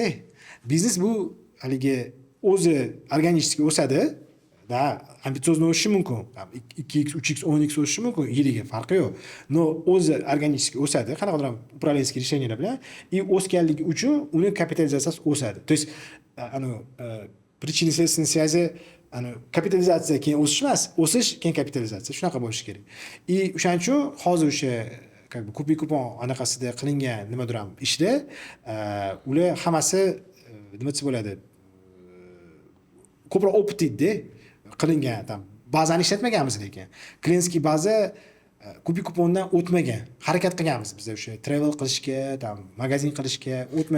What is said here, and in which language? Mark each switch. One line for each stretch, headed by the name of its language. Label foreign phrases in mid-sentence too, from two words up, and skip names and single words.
Uzbek: Biznes bu haligi o'zi organik o'sadi, da ambitsiozni o'sishi mumkin. 2x, 3x, 10x o'sishi mumkin, yiliga farqi yo'q. No, o'zi organik o'sadi, qanaqadir
Russian: upravленческий решениyalar
Uzbek: bilan, o'sganligi uchun uni kapitalizatsiyasi o'sadi.
Russian: То есть, причинно-следственной связи
Uzbek: kapitalizatsiya keyin o'sish emas, o'sish keyin kapitalizatsiya, shunaqa bo'lishi kerak. O'shaning uchun hozir o'sha
Russian: как бы
Uzbek: kupon anaqasida qilingan nimadir ham ishda ular hammasi nima desa bo'ladi, ko'proq optida qilingan, tam bazani ishlatmaganmiz, lekin
Russian: клиентский база
Uzbek: kupi kupondan o'tmagan, harakat qilganmiz biz o'sha travel qilishga,
Russian: там магазин
Uzbek: qilishga o'tmagan.